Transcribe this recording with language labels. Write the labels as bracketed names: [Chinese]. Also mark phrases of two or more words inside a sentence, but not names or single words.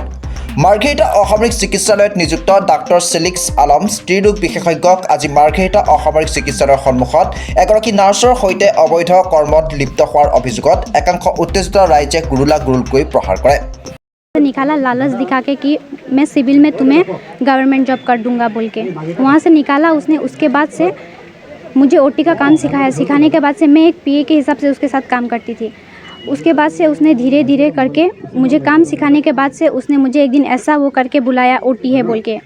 [Assamese] মাৰ্ঘেৰিটা অসামৰিক চিকিৎসালয়ত নিযুক্ত ডাক্তৰ চেলিক্স আলম স্ত্ৰীৰোগ বিশেষজ্ঞক আজি মাৰ্ঘেৰিটা অসামৰিক চিকিৎসালয়ৰ সন্মুখত এগৰাকী নাৰ্ছৰ সৈতে অবৈধ কৰ্মত লিপ্ত হোৱাৰ অভিযোগত একাংশ উত্তেজিত ৰাইজে গুৰুলাগুৰুলকৈ প্ৰহাৰ কৰে। [Hindi] निकाला लालच दिखा के कि मैं सिविल में तुम्हें [English] government job [Hindi] कर दूंगा बोल के वहाँ से निकाला उसने। उसके बाद से मुझे OT का काम सिखाया। सिखाने के बाद से मैं एक PA के हिसाब से उसके साथ काम करती थी। उसके बाद से उसने धीरे धीरे करके मुझे काम सिखाने के बाद से उसने मुझे एक दिन ऐसा वो करके बुलाया OT है बोल के।